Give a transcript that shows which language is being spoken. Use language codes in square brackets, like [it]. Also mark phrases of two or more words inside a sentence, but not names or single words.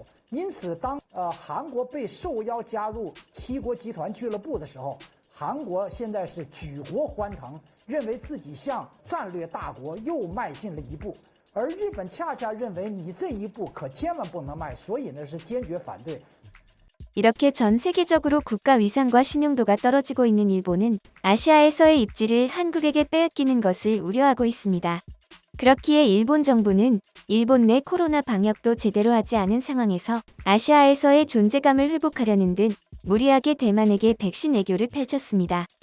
[zh] 因此，当韩国被受邀加入7国集团俱乐部的时候，韩国现在是举国欢腾，认为自己向战略大国又迈进了一步。而日本恰恰认为你这一步可千万不能迈，所以呢是坚决反对。 [ko] 이렇게 전 세계적으로 국가 위상과 신용도가 떨어지고 있는 일본은 아시아에서의 입지를 한국에게 빼앗기는 것을 우려하고 있습니다. 그렇기에 일본 정부는 일본 내 코로나 방역도 제대로 하지 않은 상황에서 아시아에서의 존재감을 회복하려는 듯 무리하게 대만에게 백신 애교를 펼쳤습니다.